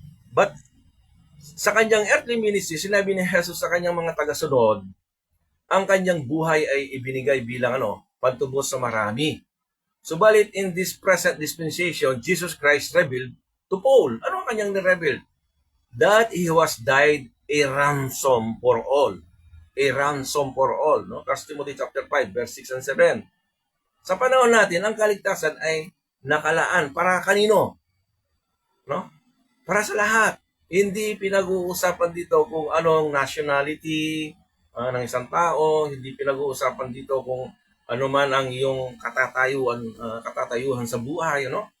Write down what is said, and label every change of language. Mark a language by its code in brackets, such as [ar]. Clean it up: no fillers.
[tl] But sa kanyang earthly ministry, sinabi ni Jesus sa kanyang mga tagasunod, ang kanyang buhay ay ibinigay bilang pantubos sa marami. [en] Subalit in this present dispensation, Jesus Christ revealed to Paul. [tl] Ano ang kanyang nireveal? [en] That he was died a ransom for all. A ransom for all. No? 1 Timothy chapter 5, verse 6 and 7. [tl] Sa panahon natin, ang kaligtasan ay nakalaan para kanino? No? Para sa lahat. Hindi pinag-uusapan dito kung anong nationality ng isang tao, hindi pinag-uusapan dito kung ano man ang iyong katatayuhan sa buhay, no?